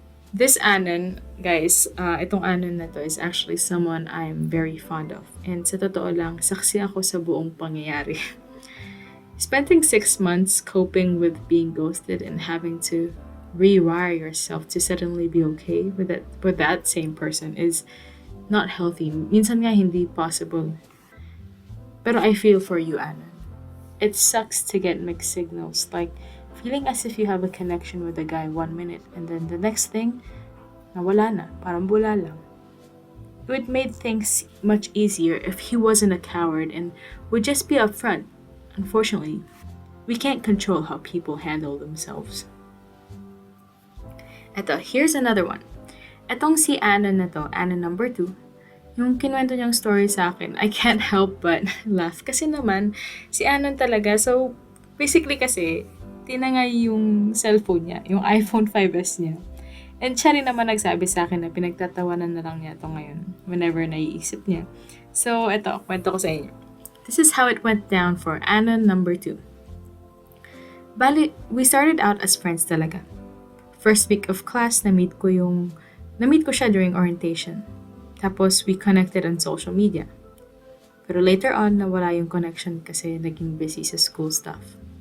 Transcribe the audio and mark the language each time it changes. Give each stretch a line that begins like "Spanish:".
English: This Anon, guys,
Filipino: itong Anon na to
English: is actually someone I'm very fond of.
Filipino: And sa totoo lang, saksi ako sa buong pangyayari.
English: Spending 6 months coping with being ghosted and having to rewire yourself to suddenly be okay with that same person is not healthy.
Filipino: Minsan nga hindi possible. Pero
English: I feel for you,
Filipino: Anon.
English: It sucks to get mixed signals, like feeling as if you have a connection with a guy 1 minute and then the next thing,
Filipino: nawala na, parang bula lang.
English: It would make things much easier if he wasn't a coward and would just be upfront. Unfortunately, we can't control how people handle themselves.
Filipino: Eto,
English: here's another one.
Filipino: Etong si Anna na to, Anna number 2, yung kinuwento niyang story sa akin,
English: I can't help but laugh.
Filipino: Kasi naman, si Anon talaga, so basically kasi, tinangay yung cellphone niya, yung iPhone 5S niya. And siya rin naman nagsabi sa akin na pinagtatawanan na lang niya ito ngayon whenever naiisip niya. So, eto, kwento ko sa inyo.
English: This is how it went down for Anon number 2. Bali, we started out as friends talaga. First week of class,
Filipino: na-meet ko siya
English: during orientation. Tapos, we connected on social media. Pero later on,
Filipino: nawala yung connection kasi naging
English: busy sa school stuff.